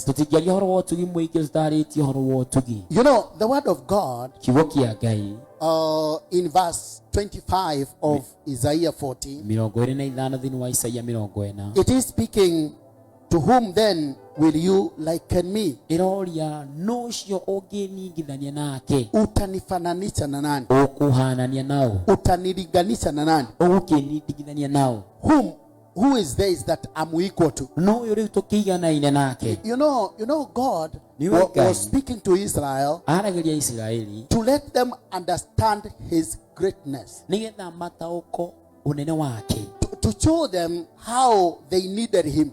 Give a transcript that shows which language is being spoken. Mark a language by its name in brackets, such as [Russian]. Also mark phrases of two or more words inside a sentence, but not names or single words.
[English] You know, the word of God in verse 25 of Isaiah 40, it is speaking, to whom then will you liken me? [Swahili] Utanifananisha na nani? Utaniliganisha na nani? [English] Who is this that I'm equal to? You know God was speaking to Israel to let them understand his greatness, to show them how they needed him.